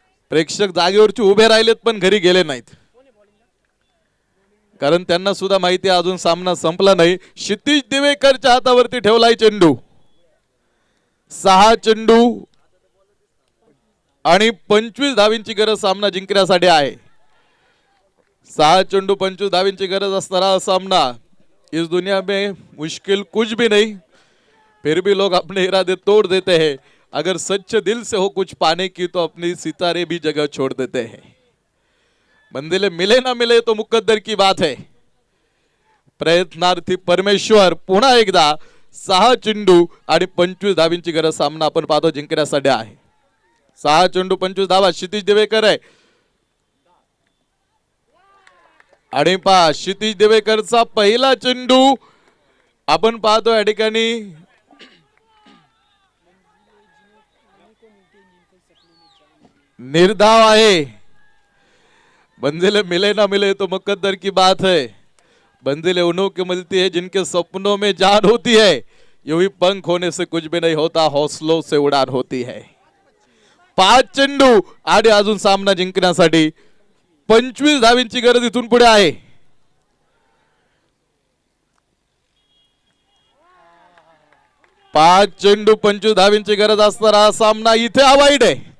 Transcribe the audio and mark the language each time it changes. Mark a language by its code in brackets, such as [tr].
[mr] प्रेक्षक जागेवरची उभे राहिलेत पण घरी गेले नाहीत, कारण त्यांना सुद्धा माहिती आहे अजून सामना संपला नाही. क्षितिज दिवेकरच्या हातावरती ठेवलाय चेंडू. 6 चेंडू आणि 25 धावींची गरज सामना जिंकण्यासाठी आहे. 6 चेंडू 25 धावींची गरज असणारा सामना. [hi] इस दुनिया में मुश्किल कुछ भी नहीं, फिर भी लोग अपने इरादे तोड़ देते हैं. अगर सच्चे दिल से हो कुछ पाने की तो अपनी सितारे भी जगह छोड़ देते हैं. मंजिलें मिले ना मिले तो मुकद्दर की बात है. [mr] प्रयत्नार्थी परमेश्वर. पुन्हा एकदा 6 चेंडू आणि 25 धावींची गरज सामना आपण पाहतो जिंकण्यासाठी आहे. 6 चेंडू 25 धावा. क्षितिज दिवेकर आहे आणि क्षितिज दिवेकरचा पहिला चेंडू आपण पाहतो या ठिकाणी निर्धाव आहे. [hi] मंजिलें मिले ना मिले तो मुकद्दर की बात है. मंजिलें उन्हों की मिलती है जिनके सपनों में जान होती है. यूं पंख होने से कुछ भी नहीं होता, हौसलों से उड़ान होती है. [mr] 5 चेंडू आणि अजून सामना जिंकण्यासाठी 25 धावींची गरज इथून पुढे आहे. पाच चेंडू 25 धावींची गरज असणारा सामना इथे अवॉइड आहे.